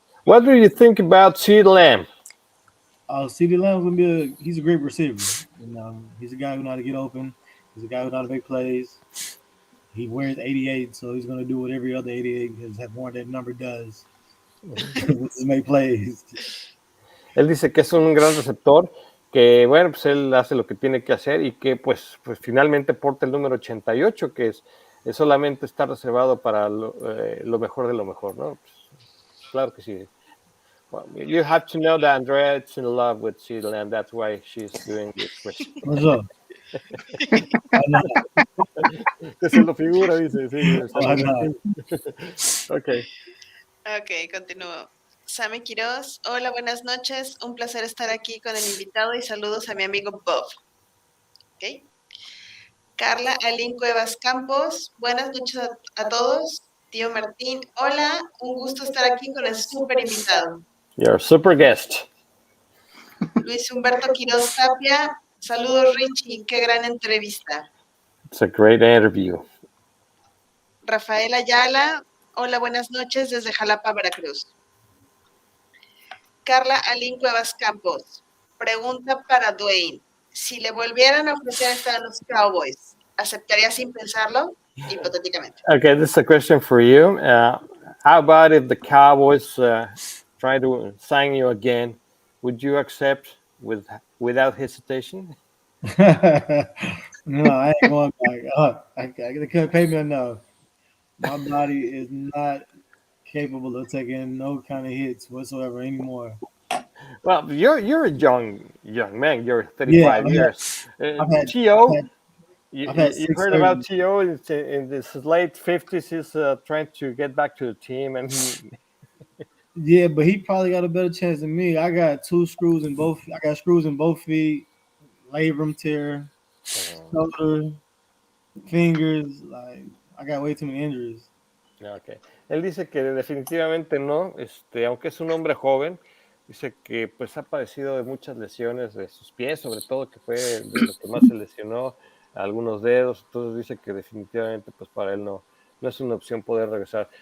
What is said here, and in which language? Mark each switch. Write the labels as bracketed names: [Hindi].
[English] What do you think about CeeDee Lamb? CeeDee Lamb's he's a great receiver. He's a guy who knows how to get open. He's a guy who knows how to make plays. He wears 88, so he's going to do what every other 88 has worn that number does, which is make plays. [Spanish] Él dice que es un gran receptor, que bueno, pues él hace lo que tiene que hacer y que pues finalmente porta el número 88, que es solamente está reservado para lo mejor de lo mejor, ¿no? Pues, claro que sí. [English] Well, you have to know that Andrea is in love with CeeDee Lamb. That's why she's doing this question. What's up? [Spanish] Que se lo figura, dice. Sí, Ok. Ok, continúo. Sammy Quiroz, hola, buenas noches. Un placer estar aquí con el invitado y saludos a mi amigo Bob. Okay. Carla Alín Cuevas Campos, buenas noches a todos. Tío Martín, hola, un gusto estar aquí con el super invitado. [English] You're a super guest. [Spanish] Luis Humberto Quiroz Tapia, saludos Richie, qué gran entrevista. [English] It's a great interview. [Spanish] Rafael Ayala, hola, buenas noches desde Jalapa, Veracruz. Carla Alín Cuevas Campos, pregunta para Dwayne. Si le volvieran a ofrecer estar en los Cowboys, ¿aceptaría sin pensarlo? Hipotéticamente. [English] Okay, this is a question for you. How about if the Cowboys try to sign you again? Would you accept without hesitation? No, I ain't going back. They couldn't pay me enough. My body is not capable of taking no kind of hits whatsoever anymore. Well, you're a young man. You're 35 years. T.O., you heard about T.O. in his late 50s. He's trying to get back to the team, and yeah, but he probably got a better chance than me. I got screws in both feet, labrum tear, shoulder, fingers. Like I got way too many injuries. Okay. [Spanish] Él dice que definitivamente no, aunque es un hombre joven, dice que pues ha padecido de muchas lesiones de sus pies, sobre todo que fue de lo que más se lesionó, algunos dedos, entonces dice que definitivamente pues para él no es una opción poder regresar.